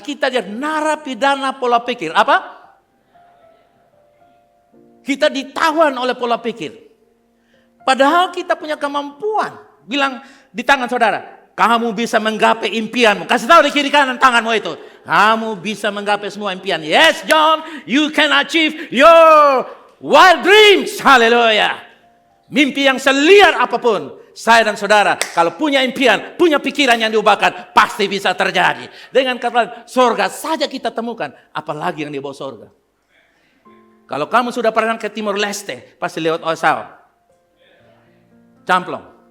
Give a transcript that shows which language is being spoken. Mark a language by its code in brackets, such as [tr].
[id] Kita dia narapidana pola pikir. Apa? Kita ditawan oleh pola pikir. Padahal kita punya kemampuan. Bilang di tangan saudara, kamu bisa menggapai impianmu. Kasih tahu di kiri kanan tanganmu itu. Kamu bisa menggapai semua impian. [en] Yes, John, you can achieve your wild dreams. [id] Haleluya. Mimpi yang seliar apapun, saya dan saudara, kalau punya impian, punya pikiran yang diubahkan, pasti bisa terjadi. Dengan kata surga saja kita temukan, apalagi yang di bawah surga. Kalau kamu sudah pernah ke Timur Leste, pasti lewat Osao. Camplong.